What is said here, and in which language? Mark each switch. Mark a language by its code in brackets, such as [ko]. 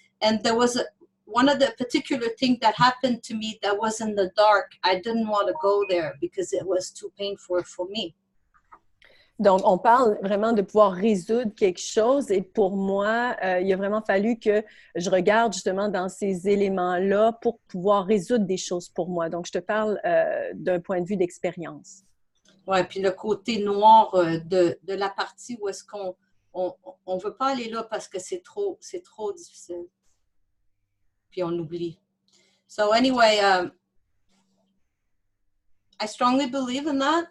[en] And there was one of the particular thing that happened to me that was in the dark. I didn't want to go there because it was too painful for me. [fr] Donc, on parle vraiment de pouvoir résoudre quelque chose et pour moi, il a vraiment fallu que je regarde justement dans ces éléments-là pour pouvoir résoudre des choses pour moi. Donc, je te parle d'un point de vue d'expérience. Oui, puis le côté noir de la partie où est-ce qu'on on veut pas aller là parce que c'est trop difficile. Puis on oublie. [en] So anyway, I strongly believe in that.